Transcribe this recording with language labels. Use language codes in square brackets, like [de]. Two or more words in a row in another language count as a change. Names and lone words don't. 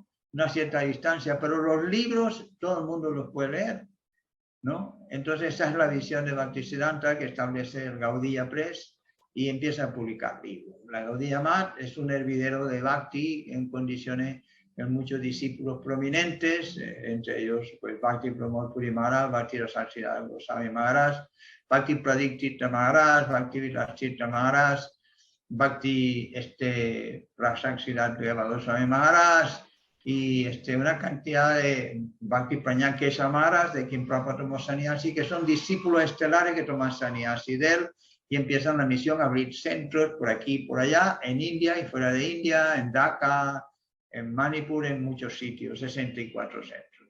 [es] Una cierta distancia, pero los libros todo el mundo los puede leer, ¿no? Entonces esa es la visión de Bhaktisiddhanta, que establece el Gaudiya Press y empieza a publicar libros. La Gaudiya Math es un hervidero de Bhakti en condiciones de muchos discípulos prominentes, entre ellos pues Bhakti Pramod Puri Maharaj, Bhakti Rasakshidas Goswami Maharaj, Bhakti Pradik Tirtha Maharaj, Bhakti Vilas Tirtha Maharaj, Bhakti Rasakshidas Goswami Maharaj, y una cantidad de Bhakti Prañán Kesha Maharaj, de quien Prabhupada tomó sannyasi, que son discípulos estelares que toman sannyasi de él y empiezan la misión a abrir centros por aquí y por allá, en India y fuera de India, en Dhaka, en Manipur, en muchos sitios, 64 centros.